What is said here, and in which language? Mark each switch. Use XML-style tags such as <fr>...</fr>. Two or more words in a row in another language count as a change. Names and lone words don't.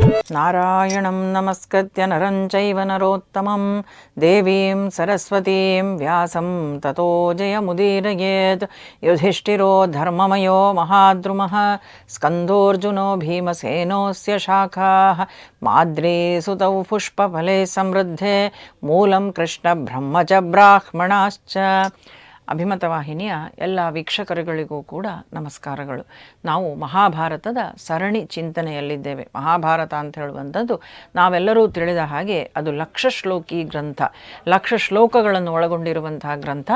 <sa>नारायणं नमस्कृत्य नरं चैव नरोत्तमं देवीं सरस्वतीं व्यासं ततो जयमुदीरयेत्. युधिष्ठिरो धर्ममयो महाद्रुमः स्कन्धोऽर्जुनो भीमसेनोऽस्य शाखाः माद्रीसुतौ पुष्पफले समृद्धे मूलं कृष्णो ब्रह्म च ब्राह्मणाश्च.</sa> <kn>ಅಭಿಮತ ವಾಹಿನಿಯ ಎಲ್ಲ ವೀಕ್ಷಕರುಗಳಿಗೂ ಕೂಡ ನಮಸ್ಕಾರಗಳು. ನಾವು ಮಹಾಭಾರತದ ಸರಣಿ ಚಿಂತನೆಯಲ್ಲಿದ್ದೇವೆ. ಮಹಾಭಾರತ ಅಂತ ಹೇಳುವಂಥದ್ದು ನಾವೆಲ್ಲರೂ ತಿಳಿದ ಹಾಗೆ ಅದು ಲಕ್ಷ ಶ್ಲೋಕಿ ಗ್ರಂಥ, ಲಕ್ಷ ಶ್ಲೋಕಗಳನ್ನು ಒಳಗೊಂಡಿರುವಂತಹ ಗ್ರಂಥ.</kn>